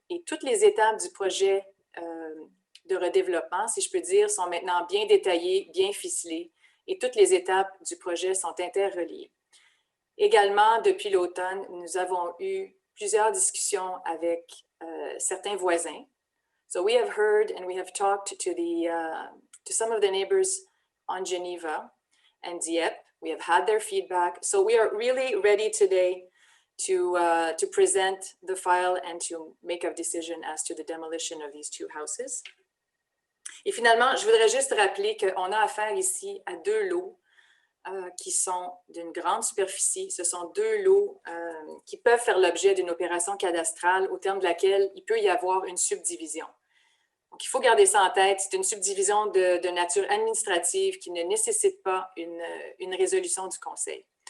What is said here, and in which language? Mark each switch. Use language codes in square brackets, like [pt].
[fr] Et toutes les étapes du projet de redéveloppement, si je peux dire, sont maintenant bien détaillées, bien ficelées. Et toutes les étapes du projet sont interreliées. Également, depuis l'automne, nous avons eu plusieurs discussions avec certains voisins. [en] So we have heard and we have talked to some of the neighbors on Geneva and Dieppe. We have had their feedback. So we are really ready today to present the file and to make a decision as to the demolition of these 2 houses. [fr] Et finalement, je voudrais juste rappeler qu'on a affaire ici à 2 lots qui sont d'une grande superficie. Ce sont 2 lots qui peuvent faire l'objet d'une opération cadastrale au terme de laquelle il peut y avoir une subdivision. Donc, il faut garder ça en tête. C'est une subdivision de nature administrative qui ne nécessite pas une résolution du Conseil.